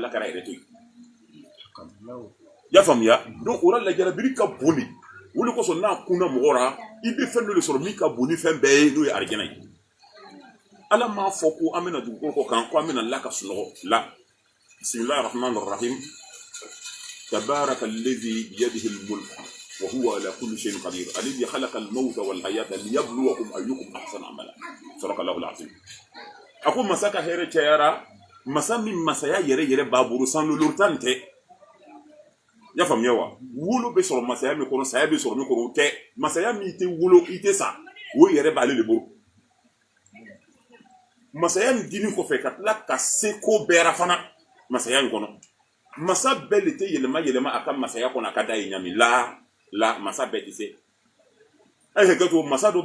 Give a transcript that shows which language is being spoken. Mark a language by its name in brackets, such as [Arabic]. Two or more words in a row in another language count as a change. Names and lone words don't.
[Bambara] ala kɛra yɛrɛ to yen i y'a faamuya donc o la lajarabili ka bon de wuli kosɔn n'a kunna mɔgɔ la i bɛ fɛn dɔ de sɔrɔ min ka bon ni fɛn bɛɛ ye n'o ye arijana ye ala m'a fɔ ko an bɛna dugukolo kɔ kan ko an bɛna la ka sunɔgɔ la [Arabic] بسم الله الرحمن الرحيم تبارك الذي بيده الملك وهو على كل شيء قدير الذي خلق الموت والحياة ليبلوكم أيكم أحسن عملا صدق الله العظيم [Bambara] ako masa ka hɛrɛ cayara masa min masaya yɛrɛ b'a bolo sanu lortan tɛ ya faamuya wa wolo bɛ sɔrɔ masaya min kɔnɔ saya bɛ sɔrɔ min kɔnɔ o tɛ masaya min tɛ wolo i tɛ sa o yɛrɛ b'ale de bolo masaya min dini kɔfɛ ka tila ka se ko bɛɛra fana masaya in kɔnɔ masa bɛɛ de tɛ yɛlɛma a ka masaya kɔnɔ a ka da ye ɲami la masa bɛɛ tɛ se a ye hakɛ to masa dɔ